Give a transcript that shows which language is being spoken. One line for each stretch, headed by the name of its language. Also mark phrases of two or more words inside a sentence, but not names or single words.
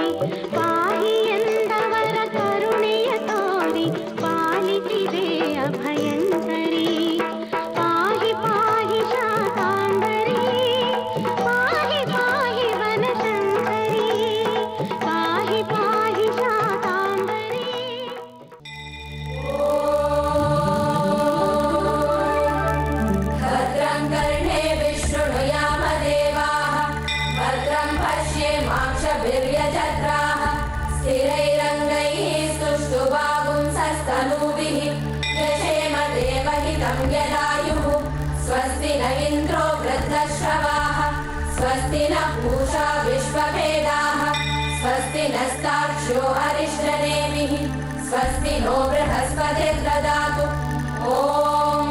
Kannada: ಪಾಹಿ ಎಂದವರ ಕರುಣೆಯ ತೋರಿ ಪಾಲಿಸಿದೆ ಅಭಯಂಕರಿ.
Sanskrit: ಪಾಹಿ ಪಾಹಿ ಶಾಕಾಂಬರಿ, ಪಾಹಿ ಪಾಹಿ ವನಶಂಕರಿ, ಪಾಹಿ ಪಾಹಿ ಶಾಕಾಂಬರಿ. ಭದ್ರಂ ಕರ್ಣೇ ವಿಷ್ಣುಯಾಮ ದೇವಾಃ, ಭದ್ರಂ ಪಶ್ಯೇಮಾಕ್ಷಭಿರ್ಯಜತ್ರಾಃ, ಸ್ಥಿರೈರಂಗೈಃ ಸ್ತುಷ್ಟುವಾಗುಂಸಸ್ತನೂಭಿಃ, ಯಶೇಮ ದೇವಹಿತಂ ಯದಾಯುಃ. ಸ್ವಸ್ತಿ ನ ಇಂದ್ರೋ ವೃद्धಶ್ರವಾಃ, ಸ್ವಸ್ತಿ ನ पूषा विश्ववेदाः, स्वस्ति नस्तार्क्ष्यो अरिष्टनेमिः, स्वस्ति नो बृहस्पतिर्ददातु. ॐ